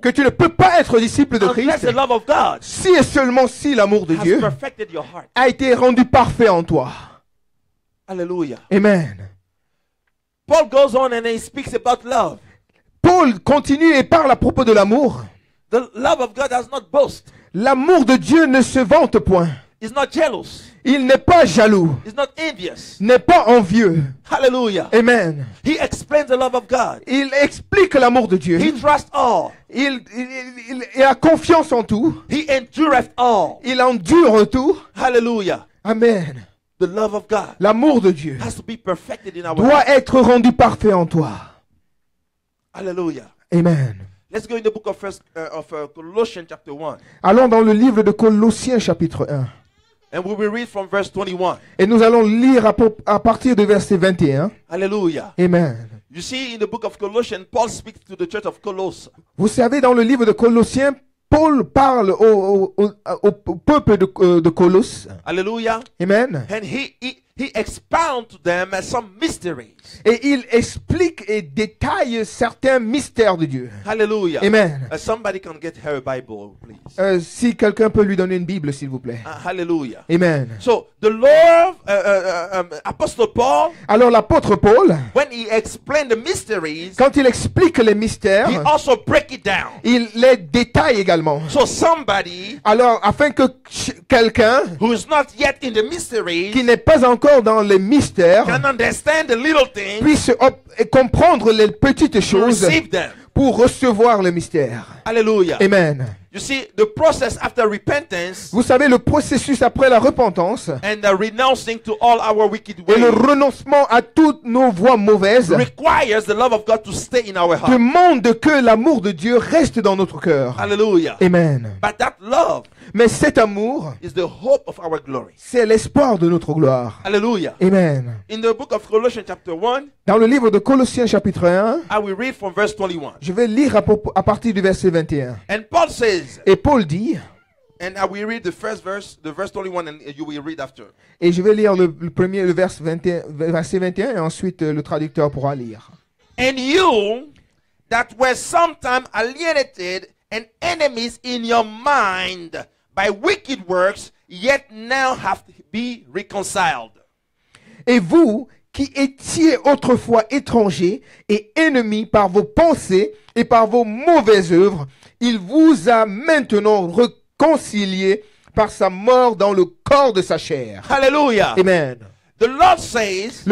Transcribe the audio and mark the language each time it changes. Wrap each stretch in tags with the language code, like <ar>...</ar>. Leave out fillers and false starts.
<fr>que tu ne peux pas être disciple de</fr> <en>unless Christ the love of God</en> <fr>si et seulement si l'amour de</fr> <en>has</en> <fr>Dieu</fr> <en>perfected your heart.</en> <fr>a été rendu parfait en toi. Hallelujah. Amen.</fr> <en>Paul goes on and he speaks about love.</en> <fr>Paul continue et parle à propos de l'amour.</fr> <en>The love of God does not boast.</en> <fr>L'amour de Dieu ne se vante point.</fr> <en>He's not jealous.</en> <fr>Il n'est pas jaloux,</fr> <en>He's not envious.</en> <fr>n'est pas envieux. Hallelujah. Amen.</fr> <en>He explains the love of God.</en> <fr>Il explique l'amour de Dieu.</fr> <en>He trusts all.</en> <fr>Il a confiance en tout.</fr> <en>He endureth all.</en> <fr>Il endure tout. Hallelujah. Amen.</fr> <en>The love of God</en> <fr>L'amour de Dieu</fr> <en>has to be perfected in our</en> <fr>doit</fr> <en>life.</en> <fr>être rendu parfait en toi. Hallelujah. Amen.</fr> <en>Let's go in the book of Colossians chapter 1.</en> <fr>Allons dans le livre de Colossiens chapitre 1.</fr> <en>And we will read from verse 21.</en> <fr>Et nous allons lire à partir de verset 21. Hallelujah. Amen.</fr> <en>You see, in the book of Colossians, Paul speaks to the church of Colossae.</en> <fr>Vous savez, dans le livre de Colossiens, Paul parle au peuple de Colosse. Hallelujah. Amen.</fr> <en>And he he expounds to them some mysteries.</en> <fr>Et il explique et détaille certains mystères de Dieu. Hallelujah. Amen.</fr> <en>Somebody can get her Bible, please.</en> <fr>Si quelqu'un peut lui donner une Bible, s'il vous plaît. Hallelujah. Amen.</fr> <en>So the Lord, Apostle Paul,</en> <fr>Alors l'apôtre Paul,</fr> <en>when he explained the mysteries,</en> <fr>quand il explique les mystères,</fr> <en>he also break it down.</en> <fr>il les détaille également.</fr> <en>So somebody</en> <fr>Alors, afin que quelqu'un</fr> <en>who is not yet in the mysteries</en> <fr>qui n'est pas encore dans les mystères</fr> <en>can understand the little things</en> <fr>puisse comprendre les petites</fr> <en>to</en> <fr>choses</fr> <en>receive them.</en> <fr>pour recevoir le mystère. Hallelujah. Amen.</fr> <en>You see, the process after repentance</en> <fr>Vous savez, le processus après la repentance</fr> <en>and the renouncing to all our wicked</en> <fr>et le</fr> <en>ways</en> <fr>renoncement à toutes nos voies mauvaises</fr> <en>requires the love of God to stay in our heart.</en> <fr>demande que l'amour de Dieu reste dans notre cœur. Hallelujah. Amen.</fr> <en>But that love</en> <fr>Mais cet amour,</fr> <en>is the hope of our glory.</en> <fr>c'est l'espoir de notre gloire. Hallelujah. Amen.</fr> <en>In the book of Colossians chapter 1,</en> <fr>Dans le livre de Colossiens chapitre 1,</fr> <en>I will read from verse 21.</en> <fr>je vais lire à partir du verset 21.</fr> <en>And Paul says,</en> <fr>Et Paul dit,</fr> <en>and I will read the first verse, the verse 21, and you will read after.</en> <fr>et je vais lire le verset 21, et ensuite le traducteur pourra lire.</fr> <en>And you that were sometime alienated and enemies in your mind by wicked works, yet now have be reconciled.</en> <fr>Et vous, qui étiez autrefois étrangers et ennemis par vos pensées et par vos mauvaises œuvres, il vous a maintenant réconciliés par sa mort dans le corps de sa chair. Hallelujah. Amen.</fr> <en>The Lord says</en>